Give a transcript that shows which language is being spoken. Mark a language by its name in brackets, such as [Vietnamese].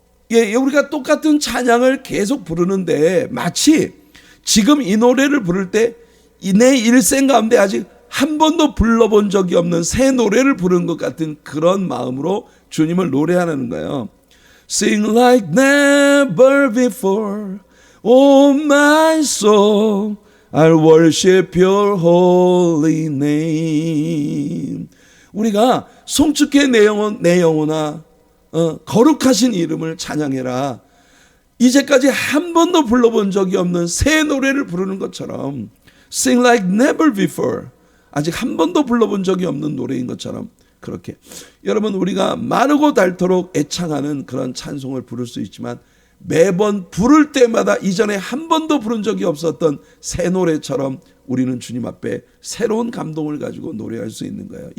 [Korean] 예, 우리가 똑같은 찬양을 계속 부르는데 마치 지금 이 노래를 부를 때 내 일생 가운데 아직 한 번도 불러본 적이 없는 새 노래를 부르는 것 같은 그런 마음으로 주님을 노래하는 거예요. [English] Sing like never before, oh my soul, I'll worship your holy name. [Korean] 우리가 송축해 내 영혼아, 거룩하신 이름을 찬양해라. 이제까지 한 번도 불러본 적이 없는 새 노래를 부르는 것처럼 [English] Sing like never before, [Korean] 아직 한 번도 불러본 적이 없는 노래인 것처럼 그렇게 여러분 우리가 마르고 닳도록 애창하는 그런 찬송을 부를 수 있지만 매번 부를 때마다 이전에 한 번도 부른 적이 없었던 새 노래처럼 우리는 주님 앞에 새로운 감동을 가지고 노래할 수 있는 거예요.